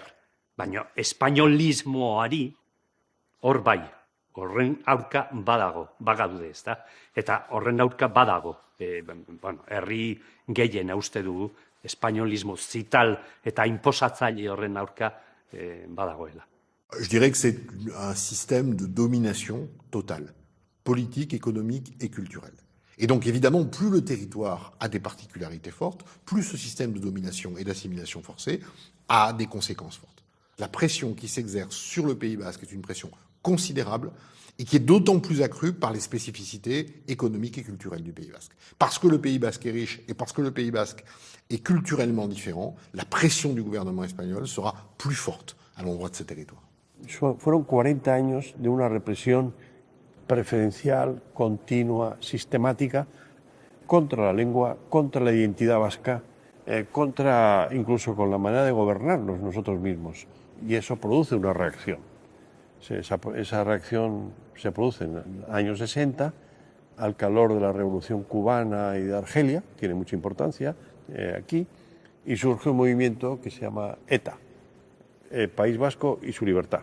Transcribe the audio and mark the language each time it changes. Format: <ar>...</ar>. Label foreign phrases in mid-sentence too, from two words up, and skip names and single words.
<eu>Baina espainolismoari hor bai, horren aurka bagadude, ez da? Eta horren aurka badago, herri gehien uste dugu, espainolismo zital eta inposatzaile horren aurka badagoela.</eu> <fr>Je dirais que c'est un système de domination totale, politique, économique et culturelle. Et donc évidemment, plus le territoire a des particularités fortes, plus ce système de domination et d'assimilation forcée a des conséquences fortes. La pression qui s'exerce sur le Pays basque est une pression considérable et qui est d'autant plus accrue par les spécificités économiques et culturelles du Pays basque. Parce que le Pays basque est riche et parce que le Pays basque est culturellement différent, la pression du gouvernement espagnol sera plus forte à l'endroit de ce territoire.</fr> <es>Fueron 40 años de una represión preferencial, continua, sistemática, contra la lengua, contra la identidad vasca, contra incluso con la manera de gobernarnos nosotros mismos. Y eso produce una reacción. Esa reacción se produce en los años 60, al calor de la Revolución Cubana y de Argelia, tiene mucha importancia aquí, y surge un movimiento que se llama ETA, País Vasco y su libertad.</es>